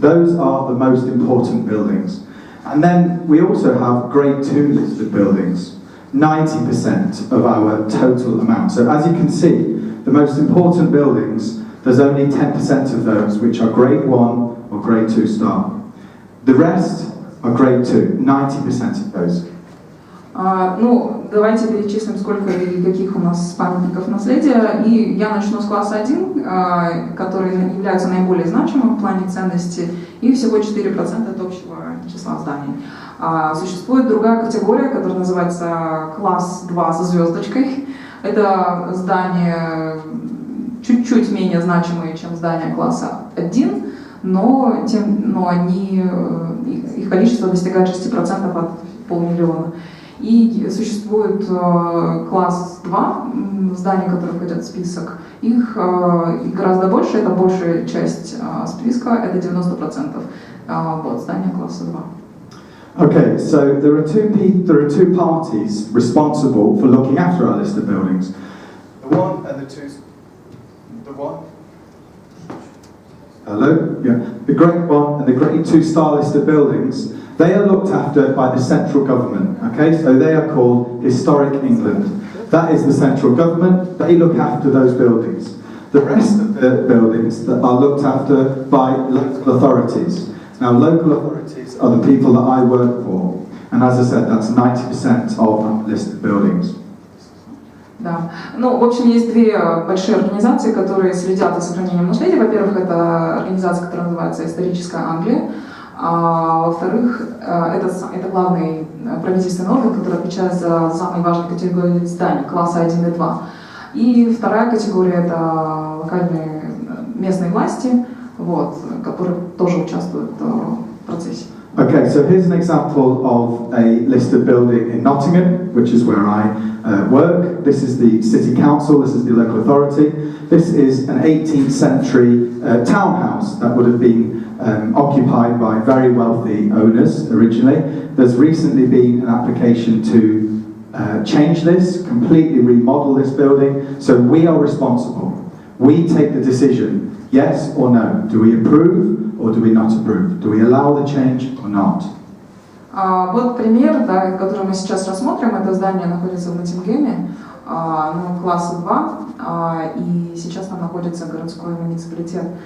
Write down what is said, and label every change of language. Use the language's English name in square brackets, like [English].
[English] Those are the most important buildings. And then we also have grade 2 listed buildings, 90% of our total amount. So as you can see, the most important buildings, there's only 10% of those which are grade 1 or grade 2 star. The rest are grade 2, 90% of those. [Russian] Ну, давайте перечислим, сколько и каких у нас памятников наследия. И я начну с класса 1, который является наиболее значимым в плане ценности, и всего 4% от общего числа зданий. Существует другая категория, которая называется класс 2 со звездочкой. Это здания чуть-чуть менее значимые, чем здания класса 1, но их количество достигает 6% от 500 000. И существует класс 2, зданий, которые входят в список. Их гораздо больше, это большая часть списка, это 90%. Вот, здания класса 2. [English] Okay, so there are two parties responsible for looking after our listed buildings. The one and the two. The one. Hello? Yeah. The grade 1 and the grade 2 star listed buildings, they are looked after by the central government, okay? So they are called Historic England. That is the central government, they look after those buildings. The rest of the buildings that are looked after by local authorities. Now local authorities are the people that I work for, and as I said, that's 90% of listed buildings. [Russian] Да. Ну, в общем, есть две большие организации, которые следят за сохранением наследия. Во-первых, это организация, которая называется «Историческая Англия». А во-вторых, это главный правительственный орган, который отвечает за самые важные категории зданий, класса 1 и 2. И вторая категория – это локальные местные власти, вот, которые тоже участвуют в процессе. [English] Okay, so here's an example of a listed building in Ноттингем, which is where I work. This is the city council, this is the local authority. This is an 18th century townhouse that would have been occupied by very wealthy owners originally. There's recently been an application to change this, completely remodel this building. So we are responsible. We take the decision, yes or no. Do we approve or do we not approve? Do we allow the change or not? [Russian] Вот пример, да, который мы сейчас рассмотрим. Это здание находится в Ноттингеме, класса 2, и сейчас там находится городской муниципалитет.